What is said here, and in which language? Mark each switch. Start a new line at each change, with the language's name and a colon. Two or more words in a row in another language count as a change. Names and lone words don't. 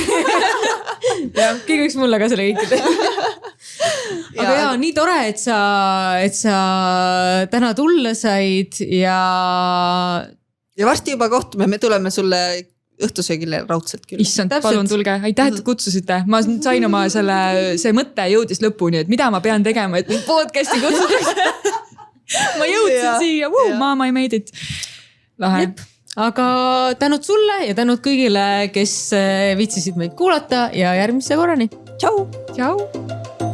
Estonian: Ja, keegi võiks mulle ka selle kõikide. Aga jaa, nii tore, et sa täna tulla said ja varsti juba kohtume, me tuleme sulle õhtusöögile raudselt küll. Issand, palun tulge, aitäh, et kutsusite. Ma sain oma see mõte jõudis lõpuni, et mida ma pean tegema, et podcasti kutsutakse. Ma jõudsin siia,
English: mama I made it.
Estonian: Lahe. Aga tänud sulle ja tänud kõigile, kes viitsisid meid kuulata ja järgmise korrani. Tšau! Tšau!